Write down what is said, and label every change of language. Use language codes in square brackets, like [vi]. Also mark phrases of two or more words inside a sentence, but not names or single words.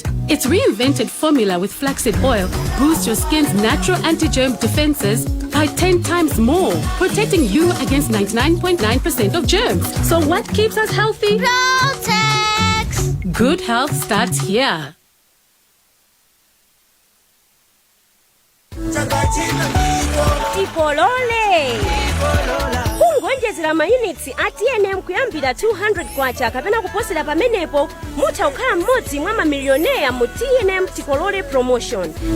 [en] Its reinvented formula with flaxseed oil boosts your skin's natural anti-germ defenses by 10 times more, protecting you against 99.9% of germs. So what keeps us healthy? Protex! Good health starts here. [ny] Tipolole kungonjezera mayunitsi a TNM kuyambira 200 kwacha kapena kuposera pamenepo mutha kukhala mmodzi mwa mamilioneya mu TNM Tipolole promotion.